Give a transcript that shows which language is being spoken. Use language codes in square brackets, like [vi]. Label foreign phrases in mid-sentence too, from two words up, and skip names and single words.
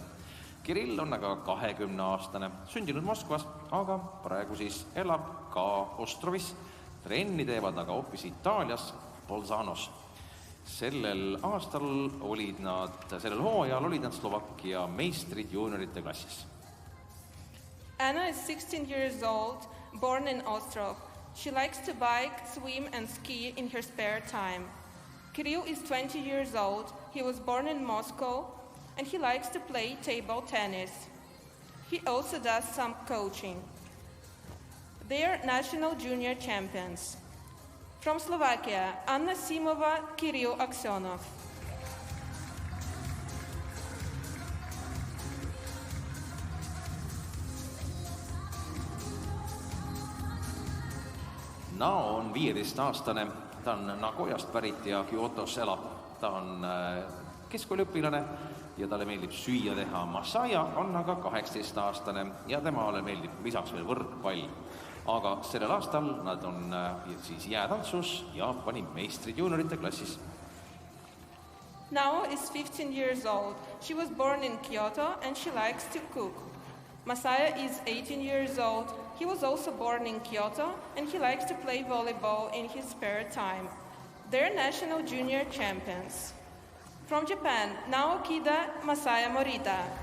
[et] Kirill on aga 20-aastane, sündinud Moskvas, aga praegu siis elab ka Ostrovis. Trenni teevad aga hoopis Itaalias, Bolzanos. Sellel hooajal olid nad Slovakkia meistrid juniorite klassis. [en] Anna is 16 years old, born in Ostrov. She likes to bike, swim, and ski in her spare time. Kirill is 20 years old. He was born in Moscow, and he likes to play table tennis. He also does some coaching. They are national junior champions. From Slovakia, Anna Simova, Kirill Aksenov. [et] Nao on 15-aastane, ta on Nagoyast pärit ja Kyotos elab. Ta on keskkooliõpilane ja talle meeldib süüa teha. Masaya on aga 18-aastane ja temale meeldib lisaks veel võrkpall. Aga sellel aastal nad on siis jäätantsus Jaapani meistrid juniorite klassis. [en] Nao is 15 years old. She was born in Kyoto and she likes to cook. Masaya is 18 years old. He was also born in Kyoto, and he likes to play volleyball in his spare time. They're national junior champions. From Japan, Nao Kida, Masaya Morita.